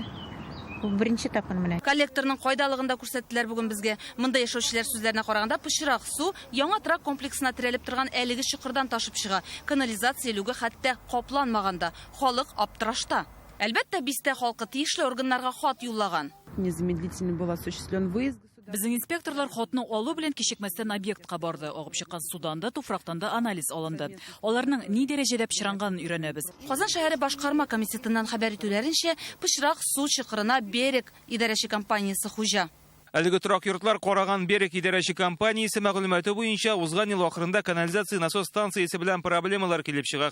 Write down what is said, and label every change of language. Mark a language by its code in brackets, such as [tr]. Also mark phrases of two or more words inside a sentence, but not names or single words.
[tt] Бу беренче тапкыр менә. Коллекторның кайдалыгында күрсәттеләр бүген безгә. Монда яшәүчеләр сүзләренә караганда, пычрак су яңа трак комплексына терәлеп торган әлеге чокырдан ташып чыга. Канализация люгы хәтта капланмаганда. Халык аптырашта. Әлбәттә, бистә халкы тиешле органнарга хат юллаган. [ru] Незамедлительно был осуществлен выезд. [tt] Безнең инспекторлар хатны алу белән кичекмәстән объектка барды. Агып чыккан судан да, туфрактан да анализ алынды. Аларның ни дәрәҗәдә пычранганын өйрәнәбез. Казан шәһәре башкарма комитетыннан хәбәр итүләренчә, пычрак су чокырына Берег идарәче компаниясе хуҗа. Әлеге торак йортлар караган Берег идарәче компаниясе мәгълүматы буенча узган ел ахырында канализация насос станциясе белән проблемалар килеп чыга.